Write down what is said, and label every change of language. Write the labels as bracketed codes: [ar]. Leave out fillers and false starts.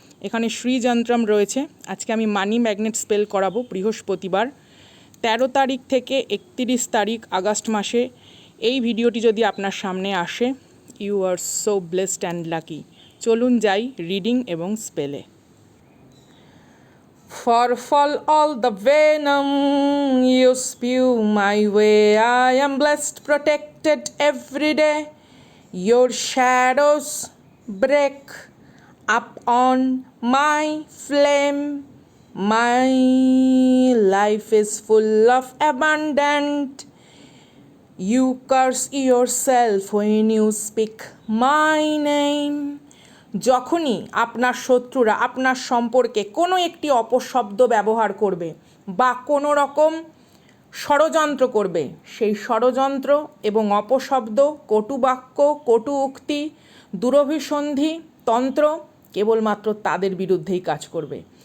[bn] এখানে শ্রীযন্ত্রম রয়েছে। আজকে আমি মানি ম্যাগনেট স্পেল করাবো বৃহস্পতিবার 13 তারিখ থেকে 31 তারিখ আগস্ট মাসে। এই ভিডিওটি যদি আপনার সামনে আসে, [en] You are so blessed and lucky. [bn] চলুন যাই রিডিং এবং স্পেলে। [en] For all the venom you spew my way, I am blessed, protected every day. Your shadows break up on my flame. My life is full of abundant. You curse yourself when you speak my name. [bn] যখনই আপনার শত্রুরা আপনার সম্পর্কে কোনো একটি অপশব্দ ব্যবহার করবে বা কোনো রকম ষড়যন্ত্র করবে, সেই ষড়যন্ত্র এবং অপশব্দ, কটুবাক্য, কটু উক্তি, দুরভিসন্ধি তন্ত্র কেবলমাত্র তাদের বিরুদ্ধেই কাজ করবে।